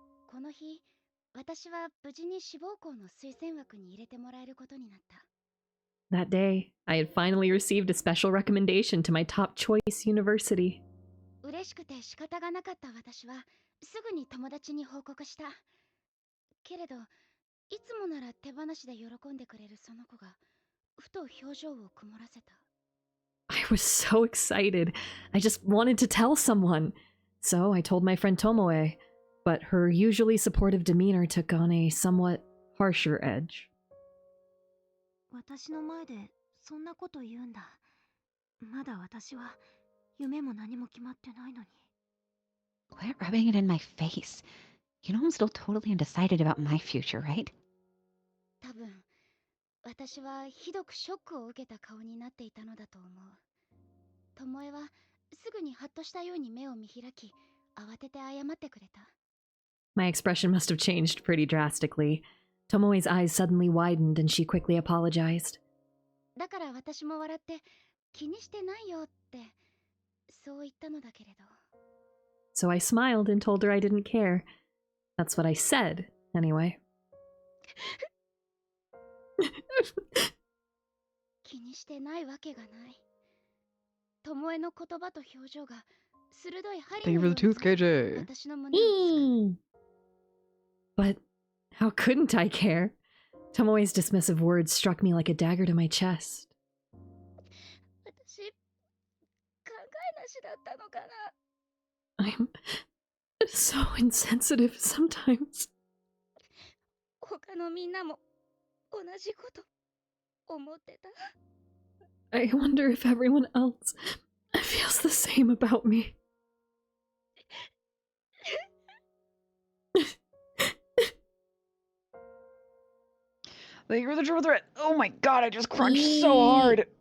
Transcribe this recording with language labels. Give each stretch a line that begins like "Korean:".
Japanese: この日、私は無事に志望校の推薦枠に入れてもらえることになった。
English: That day, I had finally received a special recommendation to my top choice university.
Japanese: 嬉しくて仕方がなかった私はすぐに友達に報告した。けれど、いつもなら手放しで喜んでくれるその子がふと表情を曇らせた。
English: I was so excited. I just wanted to tell someone. So I told my friend Tomoe, but her usually supportive demeanor took on a somewhat harsher edge.
Japanese: 私の前でそんなこと言うんだ。まだ私は夢も何も決まってないのに。
English: Quit rubbing it in my face. You know I'm still totally undecided about my future, right?
Japanese: 多分、私はひどくショックを受けた顔になっていたのだと思う。巴はすぐにハッとしたように目を見開き、慌てて謝ってくれた。
English: My expression must have changed pretty drastically. Tomoe's eyes suddenly widened and she quickly apologized.
Japanese: だから私も笑って気にしてないよってそう言ったのだけれど。
English: So I smiled and told her I didn't care. That's what I said, anyway.
Japanese: 気にしてないわけがない。巴の言葉と表情が鋭い針
English: Thank you
Japanese: の
English: for the
Japanese: よう
English: tooth,
Japanese: に
English: KJ.
Japanese: 私の胸をつく。
English: But how couldn't I care? Tomoe's dismissive words struck me like a dagger to my chest.
Japanese: 私、考えなしだったのかな。
English: I'm so insensitive sometimes.
Japanese: 他のみんなも同じこと思ってた。
English: I wonder if everyone else feels the same about me. Thank you for the triple threat. Oh my god, I just crunched so hard.